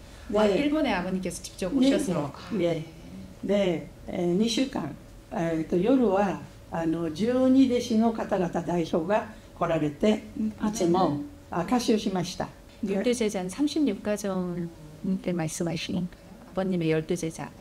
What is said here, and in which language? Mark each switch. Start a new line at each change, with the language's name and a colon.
Korean: 일본의 아버님께서 직접 오셔서
Japanese: 네, 2週間夜は12弟子の方々代表が来られていつも歌唱しました。
Korean: 열두 제자는 36가정을 말씀하시는 아버님의 열두 제자.